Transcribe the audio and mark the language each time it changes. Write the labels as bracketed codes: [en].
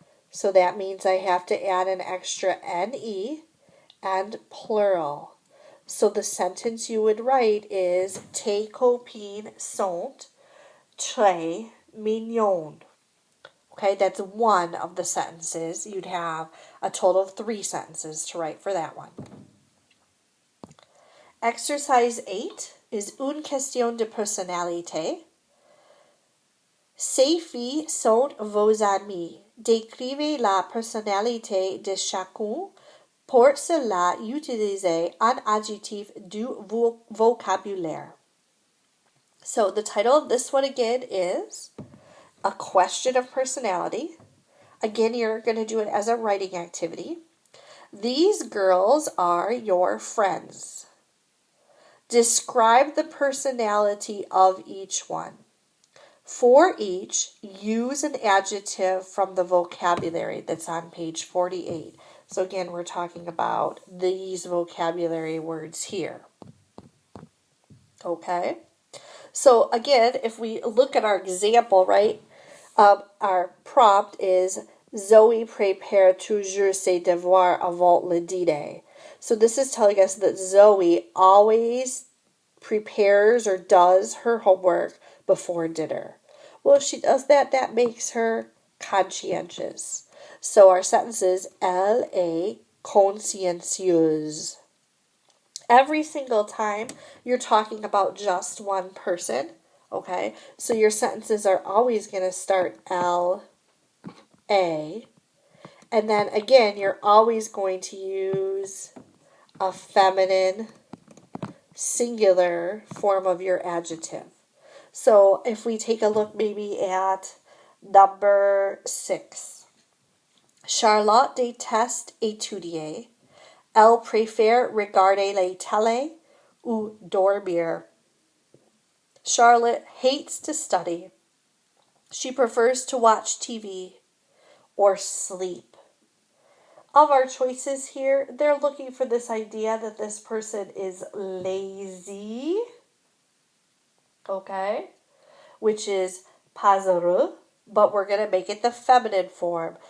[en] So that means I have to add an extra ne and plural. So the sentence you would write is [fr] tes copines sont très mignonnes. [en] Okay, that's one of the sentences. You'd have a total of 3 sentences to write for that one. Exercise 8 is [fr] une question de personnalité. Ces filles sont vos amies. Décrivez la personnalité de chacun. Pour cela, utilisez un adjectif du vocabulaire. [en] So the title of this one again is A Question of Personality. Again, you're going to do it as a writing activity. These girls are your friends. Describe the personality of each one. For each, use an adjective from the vocabulary that's on page 48. So again, we're talking about these vocabulary words here. Okay? So again, if we look at our example, right, our prompt is [fr] Zoe prépare toujours ses devoirs avant le dîner. [en] So this is telling us that Zoe always prepares or does her homework before dinner. Well, if she does that, that makes her conscientious. So our sentence is [fr] Elle est consciencieuse. [en] Every single time you're talking about just one person, okay? So your sentences are always going to start L, A, and then again, you're always going to use a feminine singular form of your adjective. So if we take a look maybe at number 6. [fr] Charlotte déteste étudier. Elle préfère regarder la télé ou dormir. [en] Charlotte hates to study. She prefers to watch TV or sleep. Of our choices here, they're looking for this idea that this person is lazy, okay, which is pazarı, but we're going to make it the feminine form.